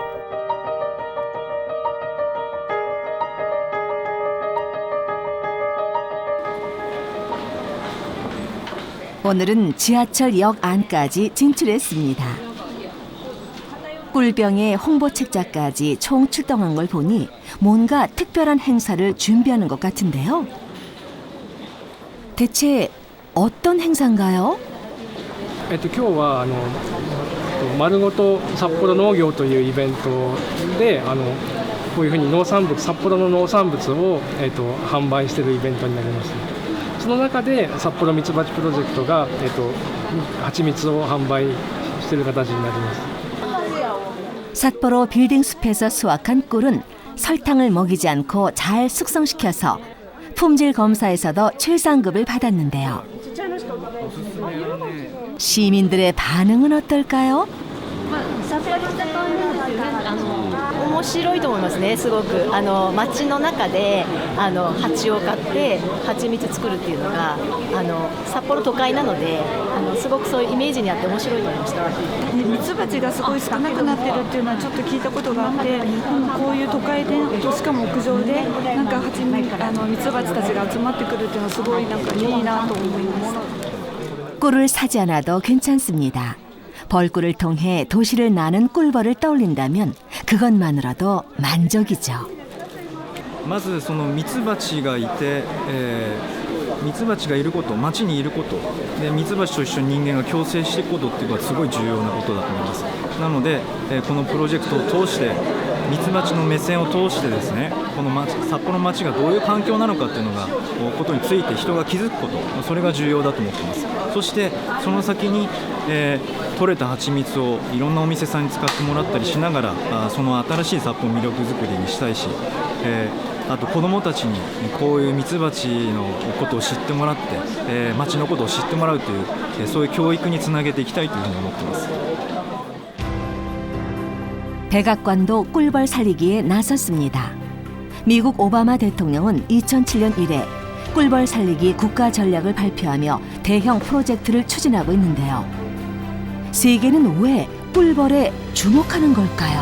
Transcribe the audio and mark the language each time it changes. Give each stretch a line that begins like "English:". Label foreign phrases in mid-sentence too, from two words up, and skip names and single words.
Korean: 오늘은 지하철역 안까지 진출했습니다. 꿀병의 홍보 책자까지 총 출동한 걸 보니 뭔가 특별한 행사를 준비하는 것 같은데요. 대체 어떤 행사인가요?
Japanese: 今日は丸ごと札幌農業というイベントでこういうふうに札幌の農産物を販売しているイベントになります。その中で札幌ミツバチプロジェクトが蜂蜜を販売している形になります。
Korean: 삿포로 빌딩 숲에서 수확한 꿀은 설탕을 먹이지 않고 잘 숙성시켜서 품질 검사에서도 최상급을 받았는데요. 시민들의 반응은 어떨까요?
Japanese: 面白いと思いますね。すごく街の中で蜂を飼って蜂蜜作るっていうのが札幌都会なのですごくそういうイメージにあって面白いと思いました。ミツバチがすごい少なくなってるっていうのはちょっと聞いたことがあって、こういう都会でしかも屋上でなんかミツバチたちが集まってくるっていうのはすごいなんかいいなと思います。
Korean: 꿀을 사지 않아도 괜찮습니다. 벌꿀을 통해 도시를 나는 꿀벌을 떠올린다면 그것만으로도 만족이죠.
Japanese: まずそのミツバチがいて、ミツバチがいること、町にいることでミツバチと一緒に人間が共生していくことっていうのはすごい重要なことだと思います。なので、このプロジェクトを通してミツバチの目線を通してですね、この札幌の町がどういう環境なのかっていうのがことについて人が気づくこと、それが重要だと思っています。そしてその先に、取れた蜂蜜をいろんなお店さんに使ってもらったりしながらその新しい札幌魅力づくりにしたいし、あと子どもたちにこういうミツバチのことを知ってもらって、町のことを知ってもらうという、そういう教育につなげていきたいというふうに思っています。
Korean: 백악관도 꿀벌 살리기에 나섰습니다. 미국 오바마 대통령은 2007년 이래 꿀벌 살리기 국가 전략을 발표하며 대형 프로젝트를 추진하고 있는데요. 세계는 왜 꿀벌에 주목하는 걸까요?